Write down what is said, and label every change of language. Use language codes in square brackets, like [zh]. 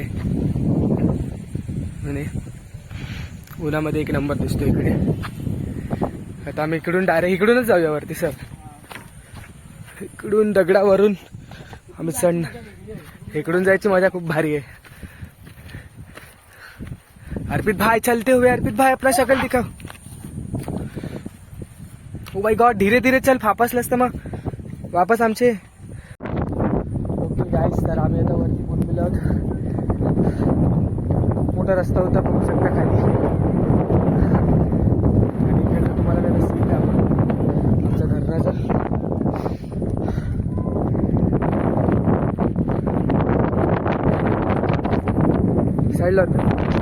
[mr] आणि उन्हामध्ये एक नंबर दिसतो इकडे. आता आम्ही इकडून डायरेक्ट इकडूनच जाऊया वरती सर. इकडून दगडावरून आम्ही चढ. इकडून जायची मजा खूप भारी आहे. [hi] अर्पित भाई चलते हुए, अर्पित भाई अपना शक्ल दिखाओ. [en] oh my God, [hi] धीरे धीरे चल, [mr] फापसलंस तर मग वापस आमचे. ओके गाईस, तर आम्ही आता वरती पोहोचलो आहोत. मोठा रस्ता होता बघू शकता खाली. आणि इकडचं तुम्हाला व्यवस्थित आमच्या धरणाचं साईडला होतं.